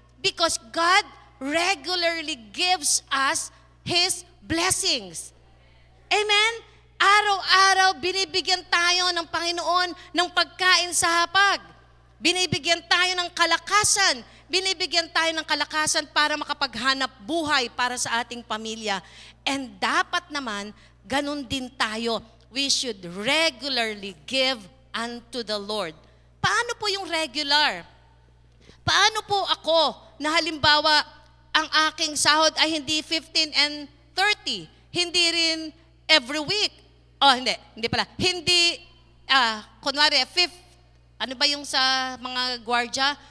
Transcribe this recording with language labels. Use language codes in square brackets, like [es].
[en] Because God regularly gives us His blessings. Amen? [tl] Araw-araw, binibigyan tayo ng Panginoon ng pagkain sa hapag. Binibigyan tayo ng kalakasan. Binibigyan tayo ng kalakasan para makapaghanap buhay para sa ating pamilya. And dapat naman, ganun din tayo. [en] We should regularly give unto the Lord. [tl] Paano po yung regular? Paano po ako na halimbawa ang aking sahod ay hindi 15 and 30? Hindi rin every week. Oh, hindi pala. Hindi, kunwari, ano ba yung sa mga gwardiya?